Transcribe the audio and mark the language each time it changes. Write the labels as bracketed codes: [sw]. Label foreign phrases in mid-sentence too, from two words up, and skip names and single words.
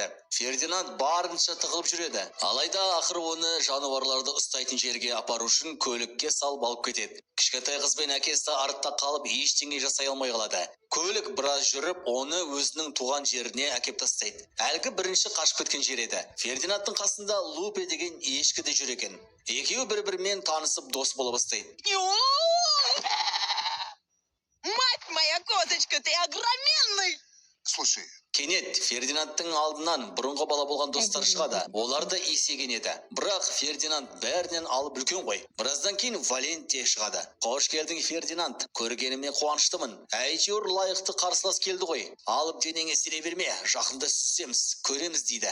[kk] Фердинанд барынша тығылып жүреді. Алайда ақыры оны жануарларды ұстайтын жерге апару үшін көлікке салып алып кетеді. Кішкентай қызбен әкесі артта қалып ештеңе жасай алмай қалады. Көлік біраз жүріп, оны өзінің туған жеріне әкеп тастайды. Әлгі бірінші қашып кеткен жер еді. Фердинандтың қасында Лупе деген ешкі де жүр екен. Екеуі бір-бірімен танысып дос бола бастайды. [ru] Мать моя козочка, ты огроменный! Слушай, [kk] Кенет Фердинандтың алдынан бұрынғы бала болған достар шығады. Олар да есейген еді. Бірақ Фердинанд бәрінен алып үлкен ғой. Біраздан кейін Валентия шығады. Қош келдің, Фердинанд. Көргеніме қуаныштымын. Әйтеуір лайықты қарсылас келді ғой. Алып денеңе сене берме, жақында сүземіз, көреміз дейді.